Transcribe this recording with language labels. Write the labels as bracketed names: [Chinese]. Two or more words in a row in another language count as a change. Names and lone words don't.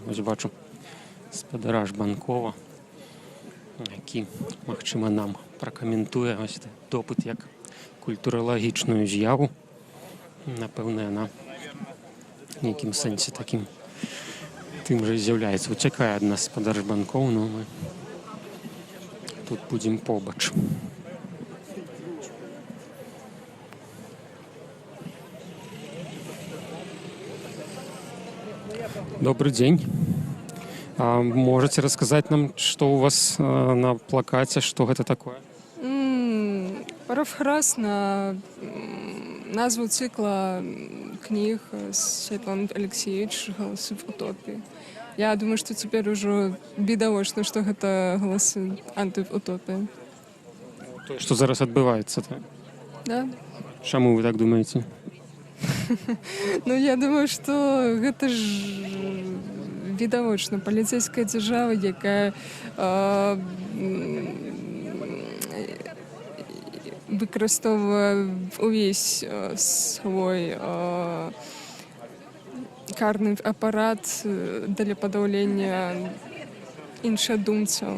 [Belarusian] Вось бачу спадара Жбанкова, які, магчыма, нам пракаментуе ось допыт як культуралагічную з'яву. Напэўна, яна в нейкім сэнсе такім тым жа і з'яўляецца. Уцякае ад нас спадар Жбанкоў, но мы тут будзем побач. [Russian] Добрый день. Можете рассказать нам, что у вас на плакате, что это такое? Парафраз на назву цикла книг Светланы Алексеевич «Голосы в утопии». Я думаю, что [Belarusian] теперь уже відавочна, [Russian] что это «Голосы антиутопии». [Belarusian] То, что зараз адбываецца, так? [Russian] Да. Чаму вы так думаете? Ну, я думаю, что это ж [Belarusian] відавочна паліцейская дзяржава, якая выкарыстоўвае увесь свой карны апарат для падаўлення іншадумцаў.